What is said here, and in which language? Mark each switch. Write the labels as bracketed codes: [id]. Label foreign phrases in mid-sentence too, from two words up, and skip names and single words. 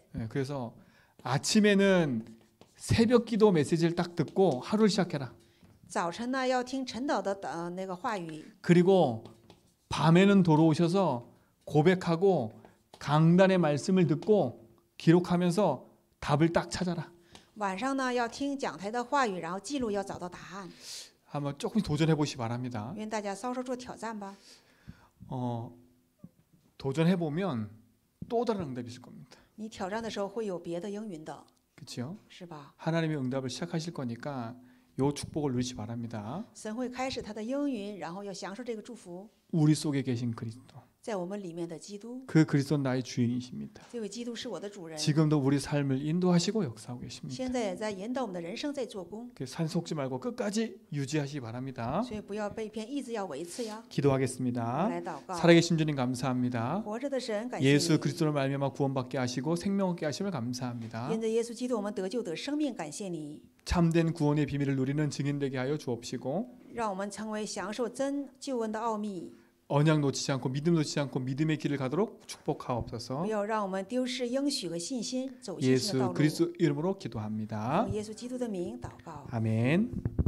[ko] 그래서 아침에는 새벽 기도 메시지를 딱 듣고 하루를 시작해라. [zh] 早晨呢要听晨祷的那个话语， [ko] 그리고 밤에는 돌아오셔서 고백하고 강단의 말씀을 듣고 기록하면서 답을 딱 찾아라. [zh] 晚上呢要听讲台的话语，然后记录，要找到答案。 [ko] 한번 조금 도전해 보시기 바랍니다. [zh] 愿大家稍稍做挑战吧。 [ko] 도전해 보면 또 다른 응답이 있을 겁니다. [zh] 你挑战的时候会有别的应允的， [ko] 그렇죠? [zh] 是吧？ [ko] 하나님의 응답을 시작하실 거니까 요 축복을 누리시 바랍니다. [zh] 神会开始他的应允，然后要享受这个祝福， [ko] 우리 속에 계신 그리스도. [zh] 在我们里面的基督， [ko] 그 그리스도는 나의 주인이십니다. [zh] 这位基督是我的主人， [ko] 지금도 우리 삶을 인도하시고 역사하고 계십니다. [zh] 现在也在引导我们的人生，在做工， [ko] 산속지 말고 끝까지 유지하시기 바랍니다. [zh] 所以不要被骗，一直要维持呀。 [ko] 기도하겠습니다. [zh] 来祷告， [ko] 살아계신 주님 감사합니다. [zh] 活着的神，感谢 [ko] 예수 [zh] 你， [ko] 그리스도를 말미암아 구원받게 하시고 생명 얻게 하심을 감사합니다. [zh] 因着耶稣基督，我们得救得生命，感谢你， [ko] 참된 구원의 비밀을 누리는 증인되게 하여 주옵시고 [zh] 让我们成为享受真救恩的奥秘， [ko] 언약 놓치지 않고 믿음 놓치지 않고 믿음의 길을 가도록 축복하옵소서. [zh] 不要让我们丢失应许和信心，走信心的道 [ko] 예수 [zh] 路。 [ko] 그리스도 이름으로 기도합니다. [zh] 用耶稣基督的名祷告。 [ko] 아멘.